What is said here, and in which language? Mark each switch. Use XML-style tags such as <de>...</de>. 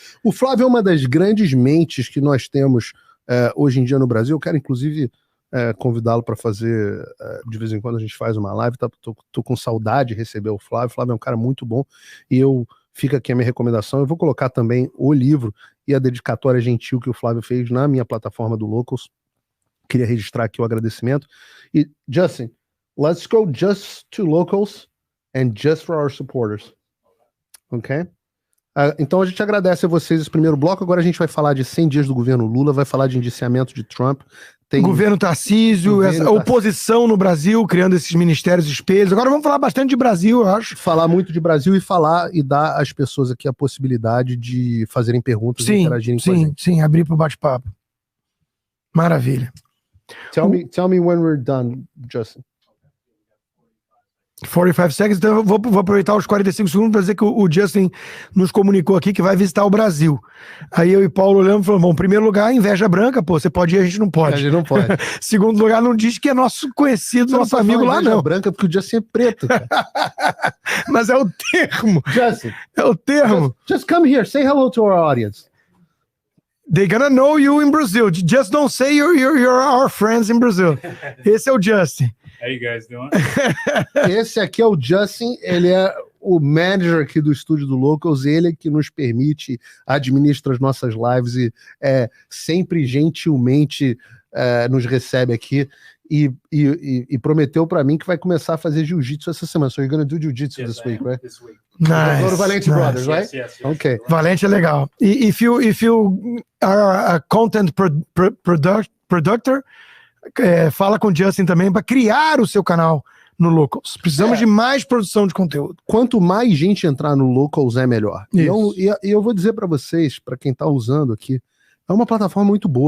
<pt>O Flávio é uma das grandes mentes que nós temos hoje em dia no Brasil. Eu quero inclusive convidá-lo para fazer, de vez em quando a gente faz uma live, tô com saudade de receber o Flávio. O Flávio é um cara muito bom, e fica aqui a minha recomendação. Eu vou colocar também o livro e a dedicatória gentil que o Flávio fez na minha plataforma do Locals. Queria registrar aqui o agradecimento.</pt> <en>E, Justin, let's go just to Locals and just for our supporters. Ok?</en> <pt>Então a gente agradece a vocês esse primeiro bloco. Agora a gente vai falar de 100 dias do governo Lula, vai falar de indiciamento de Trump. Governo Tarcísio, essa oposição no Brasil, criando esses ministérios espelhos. Agora vamos falar bastante de Brasil, eu acho. Falar muito de Brasil e dar às pessoas aqui a possibilidade de fazerem perguntas e interagirem com a gente. Sim, abrir para o bate-papo. Maravilha.</pt> <en>Tell me when we're done, Justin. 45 seconds,</en> <pt>então eu vou aproveitar os 45 segundos para dizer que o Justin nos comunicou aqui que vai visitar o Brasil. Aí eu e Paulo olhamos e falamos, bom, em primeiro lugar, inveja branca, pô, você pode ir, a gente não pode. A gente não pode. Segundo lugar, não diz que é nosso conhecido, você nosso amigo lá, não. Branca porque o Justin é preto, cara. Mas é o termo. Justin. É o termo.</pt> <en>Just come here, say hello to our audience. They're gonna know you in Brazil. Just don't say you're our friends in Brazil.</en> <pt>Esse é o Justin.</pt> <en>How you guys doing?</en> <pt>Esse aqui é o Justin, ele é o manager aqui do estúdio do Locals, ele que nos permite, administra as nossas lives e sempre gentilmente nos recebe aqui e prometeu pra mim que vai começar a fazer jiu-jitsu essa semana.</pt> <en>So you're gonna do jiu-jitsu this week, right? This week. Nice. Go to Valente Brothers, right? Yes. Okay.</en> <pt>Valente é legal. E</pt> <en>if you are a content producer,</en> <pt>fala com o Justin também para criar o seu canal no Locals. Precisamos de mais produção de conteúdo. Quanto mais gente entrar no Locals, é melhor. E eu vou dizer para vocês, para quem tá usando aqui, é uma plataforma muito boa.</pt>